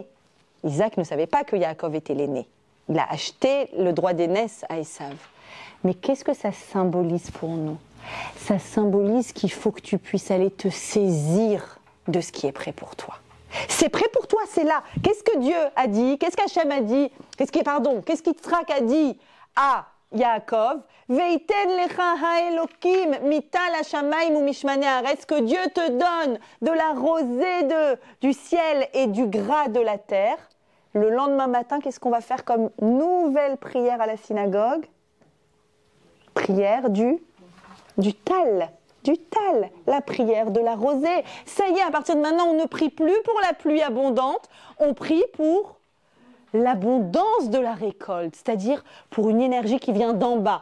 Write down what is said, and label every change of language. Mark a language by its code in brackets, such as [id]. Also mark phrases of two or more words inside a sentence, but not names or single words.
[fr] Isaac ne savait pas que Yaakov était l'aîné. Il a acheté le droit d'aînesse à Esav. Mais qu'est-ce que ça symbolise pour nous? Ça symbolise qu'il faut que tu puisses aller te saisir de ce qui est prêt pour toi. C'est prêt pour toi, c'est là. Qu'est-ce que Dieu a dit? Qu'est-ce qu'Hachem a dit? Qu'est-ce qu'Yitzhak a dit à Yaakov? [he] ויתן לך האלהים מטל השמים ומשמני הארץ, [fr] que Dieu te donne de la rosée du ciel et du gras de la terre. Le lendemain matin, qu'est-ce qu'on va faire comme nouvelle prière à la synagogue? Prière du tal. Du tal, la prière de la rosée. Ça y est, à partir de maintenant, on ne prie plus pour la pluie abondante, on prie pour l'abondance de la récolte, c'est-à-dire pour une énergie qui vient d'en bas.